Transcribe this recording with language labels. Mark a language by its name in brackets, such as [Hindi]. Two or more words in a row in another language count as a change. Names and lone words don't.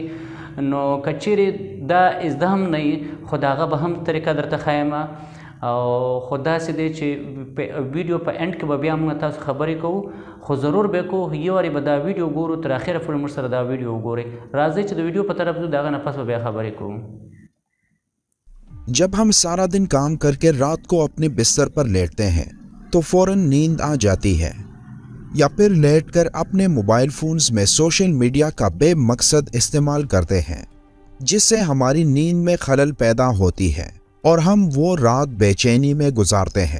[Pashto] نو که چیرې دا زده هم نه وي خو د هغه به هم طریقه درته ښایم او خو داسې دی چې ویډیو په اینډ کې به بیا موږ تاسو خبرې کوو، خو ضرور به کوو. یو وارې به دا ویډیو ګورو، تر اخره پورې موږ سره دا ویډیو وګورئ. راځئ چې د ویډیو په طرف ځو، د هغه نه پس به بیا خبرې کوو. [Urdu] جب ہم سارا دن کام کر کے رات کو اپنے بستر پر لیٹتے ہیں تو فوراً نیند آ جاتی ہے، یا پھر لیٹ کر اپنے موبائل فونز میں [English] social media [Urdu] کا بے مقصد استعمال کرتے ہیں، جس سے ہماری نیند میں خلل پیدا ہوتی ہے اور ہم وہ رات بے چینی میں گزارتے ہیں.